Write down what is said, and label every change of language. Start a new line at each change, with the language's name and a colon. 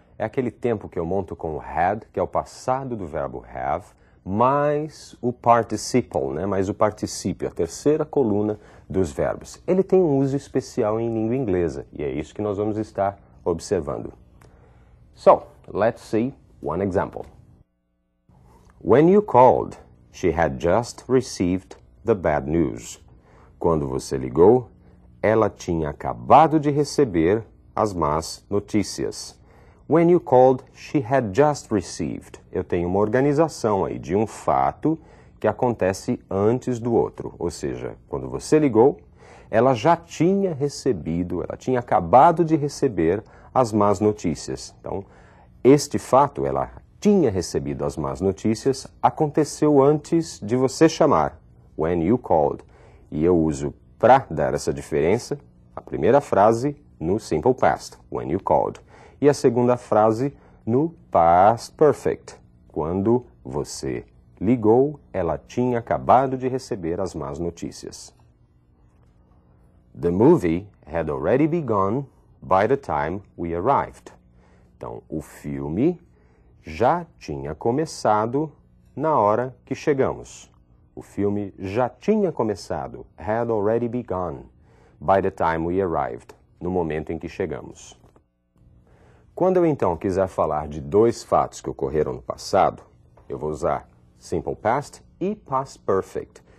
Portuguese: É aquele tempo que eu monto com o had, que é o passado do verbo have, mais o participle, mais o particípio, a terceira coluna dos verbos. Ele tem um uso especial em língua inglesa e é isso que nós vamos estar observando.
English: So, let's see one example. When you called, she had just received the bad news.
Portuguese: Quando você ligou, ela tinha acabado de receber as más notícias.
English: When you called, she had just received.
Portuguese: Eu tenho uma organização aí de um fato que acontece antes do outro. Ou seja, quando você ligou, ela já tinha recebido, ela tinha acabado de receber as más notícias. Então, este fato, ela tinha recebido as más notícias, aconteceu antes de você chamar.
English: When you called.
Portuguese: E eu uso para dar essa diferença a primeira frase no Simple Past,
English: when you called.
Portuguese: E a segunda frase no Past Perfect. Quando você ligou, ela tinha acabado de receber as más notícias.
English: The movie had already begun by the time we arrived.
Portuguese: Então, o filme já tinha começado na hora que chegamos. O filme já tinha começado,
English: had already begun, by the time we arrived,
Portuguese: no momento em que chegamos. Quando eu então quiser falar de dois fatos que ocorreram no passado, eu vou usar Simple Past e Past Perfect.